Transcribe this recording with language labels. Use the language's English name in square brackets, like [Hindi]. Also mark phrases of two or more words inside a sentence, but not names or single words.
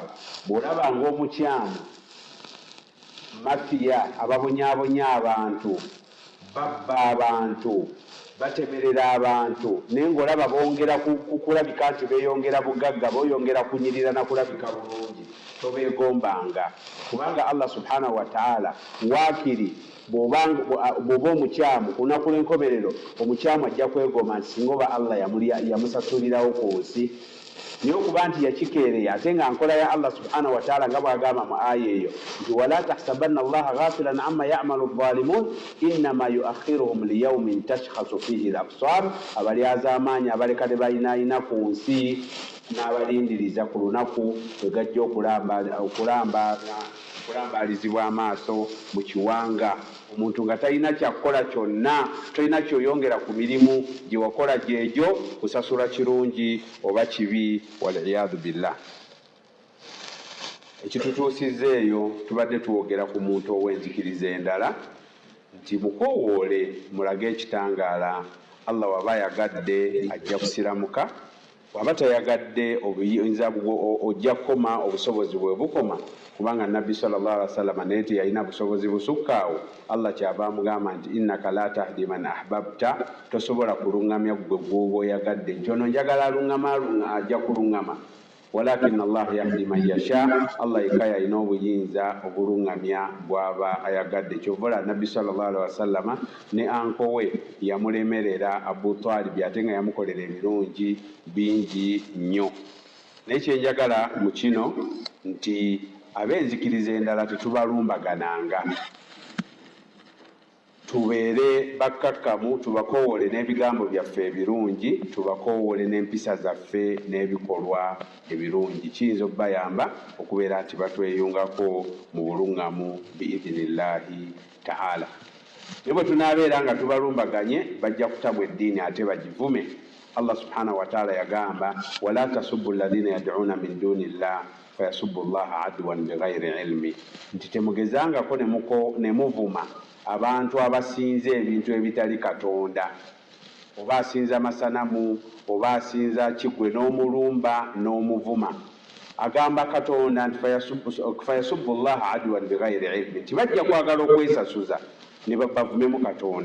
[Ganda] Bw'olabanga omukyamu mafiya ababonyaabonya abantu, babba abantu, batemerera abantu, naye ng'olaba bongera kukulabika nti beeyongera bugagga, boyongera kunyirira na kulabika bulungi, tobeegombanga, kubanga [Arabic] الله سبحانه وتعالى [Ganda] waakiri bw'oba omukyamu ku lunaku lw'enkomerero omukyamu ajja kwegomba nti singa oba Allah yamusasulirawo ku nsi. Naye okuba nti yakikeereya ate nga nkola ya [Arabic] الله سبحانه وتعالى [Ganda] nga bw'agamba mu aya eyo nti [Arabic] ولا تحسبن الله غافلا عما يعمل الظالمون إنما يؤخرهم ليوم تشخص فيه الأبصار. [Ganda] Abalyazaamaanyi abaleka tebalinaayina ku nsi n'abalindiriza ku lunaku lwe gajja okulambalizibwa amaaso mu kiwanga. Omuntu nga talina kyakukola kyonna, tolina kyoyongera ku mirimu gye wakola gyegyo, kusasula kirungi oba kibi, [Arabic] والعياذ بالله. [Ganda] Ekitutuusiza eyo tubadde tuwogera ku muntu ow'enzikiriza endala nti mukoowoole mulage ekitangaala. Allah waba ayagadde ajja kusiramuka, waba tayagadde obuyinza ojja kukoma, obusobozi bwe bukoma, kubanga Nabbi [Arabic] صلى الله عليه وسلم [Ganda] naye teyalina busobozi busukkaawo. Allah kyava amugamba nti [Arabic] إنك لا تهدي من أحببت, [Ganda] tosobola kulungamya gwe gw'oba oyagadde nti ono njagala aluŋŋama ajja kuluŋŋama, [Arabic] ولكن الله يهدي من يشاء. [Ganda] Allah yekka yalina obuyinza obuluŋŋamya bw'aba ayagadde. Kyovola Nabbi [Arabic] صلى الله عليه وسلم [Ganda] ne ankowe yamulemerera Abu Talib ate nga yamukolera ebirungi bingi nnyo. Naye kyenjagala mu kino nti ab'enzikiriza endala tetubalumbagananga, tubeere bakkakkamu, tubakoowole n'ebigambo byaffe ebirungi, tubakoowole n'empisa zaffe n'ebikolwa ebirungi. Kiyinza okubayamba okubeera nti batweyungako mu buluŋŋamu [Arabic] بإذن الله تعالى. [Ganda] Naye bwe tunaabeera nga tubalumbaganye bajja kutamu eddiini ate bagivume. [Arabic] الله سبحانه وتعالى [Ganda] yagamba [Arabic] ولا تسبوا الذين يدعون من دون الله فيسبوا الله عدوا بغير علم, [Ganda] nti temugezangako ne muvuma abantu abasinza ebintu ebitali Katonda, oba asinza amasanamu oba asinza kigwe n'omulumba n'omuvuma. Agamba Katonda nti [Arabic] فيسبوا الله عدوا بغير علم, [Ganda] nti bajja kwagala okwesasuza ne bavumemu Katonda.